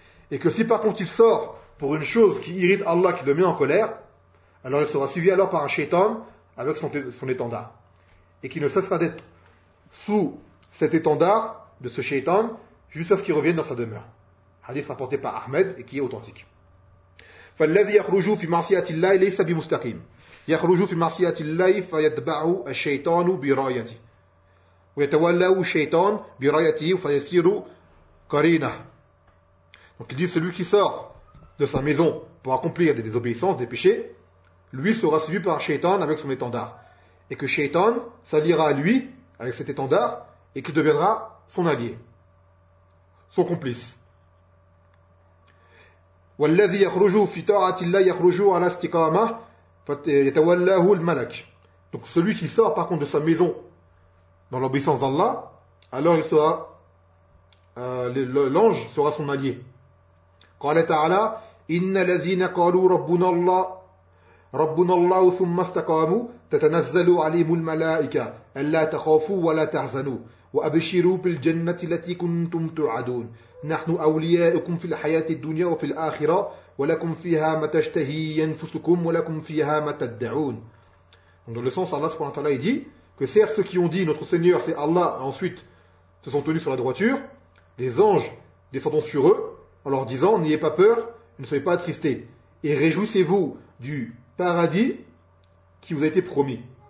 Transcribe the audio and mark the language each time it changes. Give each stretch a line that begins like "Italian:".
French: et que si par contre il sort pour une chose qui irrite Allah, qui le met en colère, alors il sera suivi alors par un shaitan avec son étendard. Et qu'il ne cessera d'être sous cet étendard de ce shaitan jusqu'à ce qu'il revienne dans sa demeure. Hadith rapporté par Ahmed et qui est authentique.
Arabic: فالذي يخرج في معصية الله ليس بمستقيم يخرج في معصية الله فيتبعه الشيطان برايته ويتولى الشيطان برايته فيصير قرينه.
French: Donc il dit, celui qui sort de sa maison pour accomplir des désobéissances, des péchés, lui sera suivi par Shaitan avec son étendard. Et que Shaitan s'alliera à lui avec cet étendard et qu'il deviendra son allié, son complice.
Arabic: والذي يخرج في طاعة الله يخرج على استقامة فيتولاه الملك.
French: Donc celui qui sort par contre de sa maison dans l'obéissance d'Allah, alors il sera l'ange sera son allié.
Arabic: قال تعالى إن الذين قالوا ربنا الله ثم استقاموا تتنزل عليهم الملائكة ألا تخافوا ولا تحزنوا وأبشروا بالجنة التي كنتم توعدون نحن أولياؤكم في الحياة الدنيا وفي الآخرة ولكم فيها ما تشتهي أنفسكم ولكم فيها ما تدعون.
French: Donc dans le sens, Allah subhanahu wa ta'ala dit que certes ceux qui ont dit notre Seigneur c'est Allah, ensuite se sont tenus sur la droiture, les anges descendant sur eux en leur disant: n'ayez pas peur, ne soyez pas attristés et réjouissez-vous du paradis qui vous a été promis.